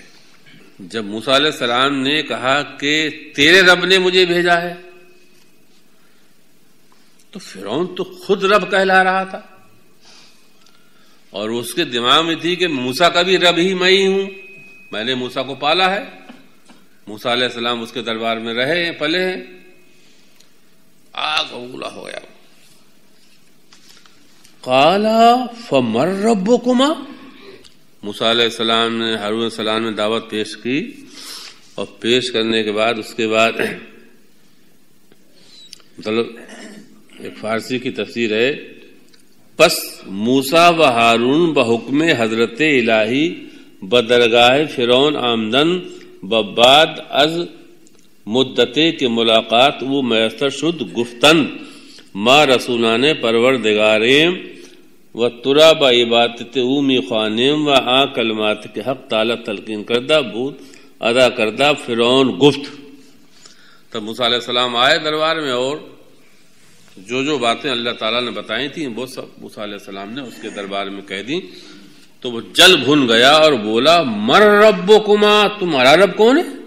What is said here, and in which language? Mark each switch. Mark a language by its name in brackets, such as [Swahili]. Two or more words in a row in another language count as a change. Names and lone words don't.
[Urdu] جب موسیٰ علیہ السلام نے کہا کہ تیرے رب نے مجھے بھیجا ہے، تو فرعون تو خود رب کہلا رہا تھا اور اس کے دماغ میں تھی کہ موسیٰ کا بھی رب ہی میں ہی ہوں، میں نے موسیٰ کو پالا ہے. موسیٰ علیہ السلام اس کے دربار میں رہے ہیں، پلے ہیں. آگ اولا ہو گیا. [Arabic] قال فمن ربکما، [Urdu] موسیٰ علیہ السلام نے ہارون علیہ السلام نے دعوت پیش کی اور پیش کرنے کے بعد اس کے بعد مطلب ایک فارسی کی تفسیر ہے، [Persian] پس موسیٰ و ہارون بحکم حضرت الہی بدرگاہ فرعون آمدن ببعد از مدتے کی ملاقات وہ میسر شد گفتن ما رسولان پروردگاریم و ترا با عبادت او می خوانیم و آ کلمات کے حق تعالی تلقین کردہ بود ادا کردہ فرعون گفت. [Urdu] تب موسیٰ علیہ السلام آئے دربار میں اور جو باتیں اللہ تعالیٰ نے بتائی تھیں وہ سب موسیٰ علیہ السلام نے اس کے دربار میں کہہ دی. تو وہ جل بھن گیا اور بولا [Arabic] من ربکما، [Urdu] تمہارا رب کون ہے؟